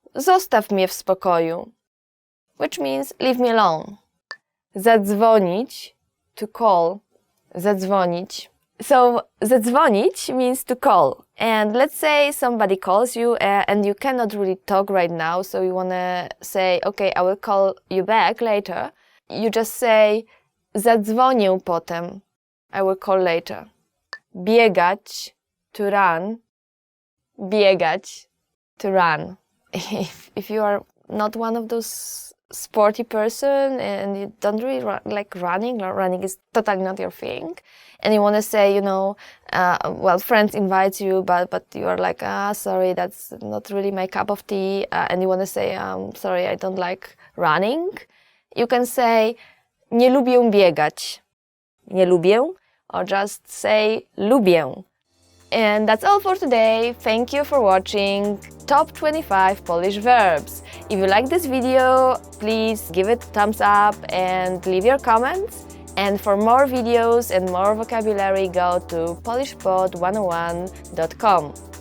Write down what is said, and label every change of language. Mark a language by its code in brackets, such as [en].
[pl] Zostaw mnie w spokoju. [en] Which means leave me alone. [pl] Zadzwonić, to call. Zadzwonić. [en] So zadzwonić means to call. And let's say somebody calls you and you cannot really talk right now, so you want to say, okay, I will call you back later. You just say [pl] zadzwonię potem. [en] I will call later. Biegać, to run. Biegać, to run. If you are not one of those sporty person and you don't really like running is totally not your thing, and you want to say, you know, well, friends invite you, but you are like, sorry, that's not really my cup of tea, and you want to say, sorry, I don't like running, you can say [pl] nie lubię biegać. [en] Nie lubię, or just say lubię. And that's all for today. Thank you for watching Top 25 Polish Verbs. If you like this video, please give it a thumbs up and leave your comments. And for more videos and more vocabulary, go to polishpod101.com.